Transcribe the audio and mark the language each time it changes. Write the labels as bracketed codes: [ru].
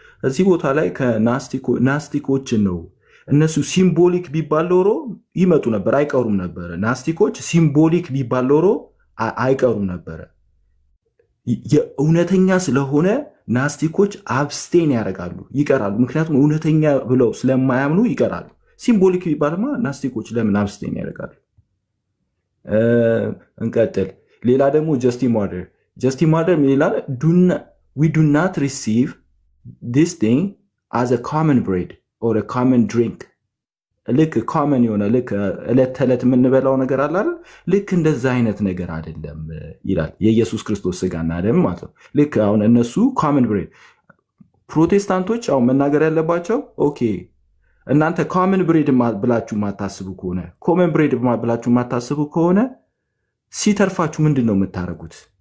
[am] እዚህ ቦታ ላይ ናስቲኮችን ነው። እነሱ ሲምቦሊክ ቢባል ኖሮ ይመጡ ነበር፣ አይቀሩም ነበር። ናስቲኮች ሲምቦሊክ ቢባል ኖሮ አይቀሩም ነበር። የእውነተኛ ስለሆነ ናስቲኮች አብስቴን ያደርጋሉ፣ ይቀራሉ። ምክንያቱም እውነተኛ ብለው ስለማያምኑ ይቀራሉ። ሲምቦሊክ ቢባልማ ናስቲኮች ለምን አብስቴን ያደርጋሉ? እንቀጥል። ሌላ ደግሞ ጀስቲን ማርደር ምን ይላል? [en] we do not receive this thing as a common bread or a common drink. [am] ልክ common የሆነ ልክ ዕለት ተዕለት የምንበላው ነገር አለ አይደል? ልክ እንደዛ አይነት ነገር አይደለም ይላል። የኢየሱስ ክርስቶስ ስጋና ደም ማለት ነው። ልክ አሁን እነሱ common bread፣ ፕሮቴስታንቶች አሁን መናገር ያለባቸው ኦኬ እናንተ common bread ብላችሁ ማታስቡ ከሆነ common bread ብላችሁ ማታስቡ ከሆነ ሲተርፋችሁ ምንድነው የምታረጉት?